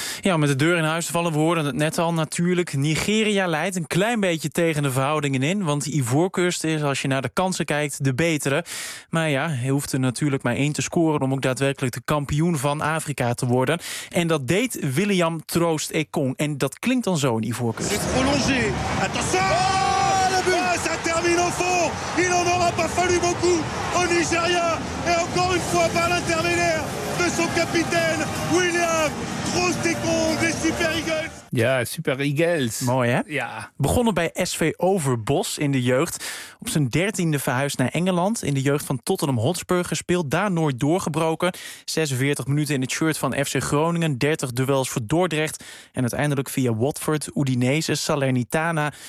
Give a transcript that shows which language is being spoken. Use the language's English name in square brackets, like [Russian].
[Dutch] Ja, met de deur in huis te vallen, we hoorden het net al natuurlijk. Nigeria leidt een klein beetje tegen de verhoudingen in. Want Ivoorkust is, als je naar de kansen kijkt, de betere. Maar ja, hij hoeft er natuurlijk maar één te scoren om ook daadwerkelijk de kampioen van Afrika te worden. En dat deed William Troost-Ekong. En dat klinkt dan zo in Ivoorkust. [French] C'est prolongé. Attention! Ça termine au fond. Il en aura pas fallu beaucoup au Nigeria. Et encore une fois par l'intermédiaire de son capitaine William Troost-Ekong des Super Eagles. [Dutch] Ja, Super Eagles. Mooi, hè? Ja. Begonnen bij SV Overbos in de jeugd. Op zijn 13e verhuisd naar Engeland. In de jeugd van Tottenham Hotspur gespeeld. Daar nooit doorgebroken. 46 minuten in het shirt van FC Groningen. 30 duels voor Dordrecht. En uiteindelijk via Watford, Udinese, Salernitana.